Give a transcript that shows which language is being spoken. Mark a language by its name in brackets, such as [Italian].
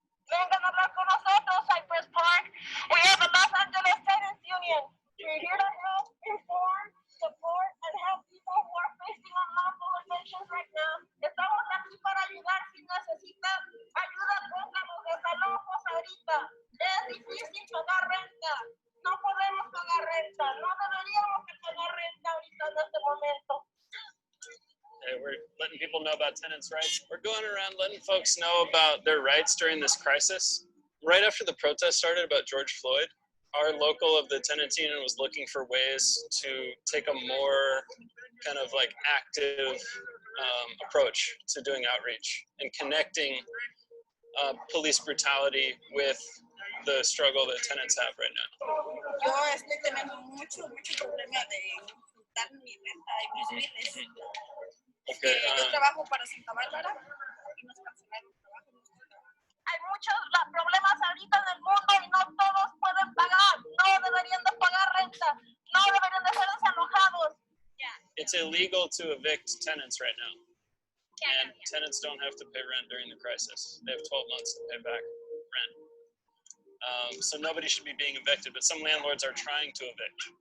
[Spanish] Vengan a hablar con nosotros, Cypress Park. [English] We are the Los Angeles Tenants Union. We're here to help, inform, support, and help people who are facing unlawful evictions right now. [Spanish] Estamos aquí para ayudar si necesita ayuda, pónganos desalojos ahorita. Es difícil pagar renta. No podemos pagar renta. No deberíamos de pagar renta ahorita en este momento. [English] Hey, we're letting people know about tenants' rights. We're going around letting folks know about their rights during this crisis. Right after the protest started about George Floyd, our local of the Tenants Union was looking for ways to take a more kind of like active approach to doing outreach and connecting police brutality with the struggle that tenants have right now. [Spanish] Yo estoy teniendo mucho problema de juntar mi renta y mis biles. [English] Okay, [Spanish] Yo trabajo para Santa Bárbara y nos cancelaron trabajo. Hay muchos problemas ahorita en el mundo y no todos pueden pagar. No deberían de pagar renta. No deberían de ser desalojados. [English] It's illegal to evict tenants right now. And tenants don't have to pay rent during the crisis. They have 12 months to pay back rent. So nobody should be being evicted, but some landlords are trying to evict.